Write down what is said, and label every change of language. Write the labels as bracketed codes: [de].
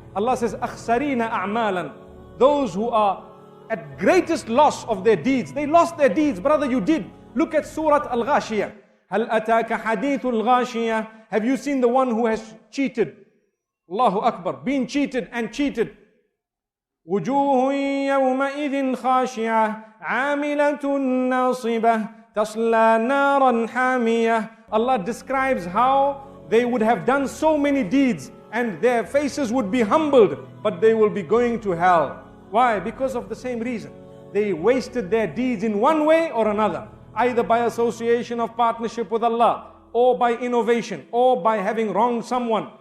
[en] Allah says, [ar] أَخْسَرِينَ أَعْمَالًا. [en] Those who are at greatest loss of their deeds. They lost their deeds. Brother, you did. Look at Surah Al-Ghashiyah. [ar] هَلْ أَتَاكَ حَدِيثُ الْغَاشِيَةِ. [en] Have you seen the one who has cheated? Allahu Akbar, being cheated and cheated. [ar] وجوه يومئذ خاشعة عاملة ناصبة تصلى نارا حامية. [en] Allah describes how they would have done so many deeds and their faces would be humbled, but they will be going to hell. Why? Because of the same reason. They wasted their deeds in one way or another, either by association of partnership with Allah, or by innovation, or by having wronged someone.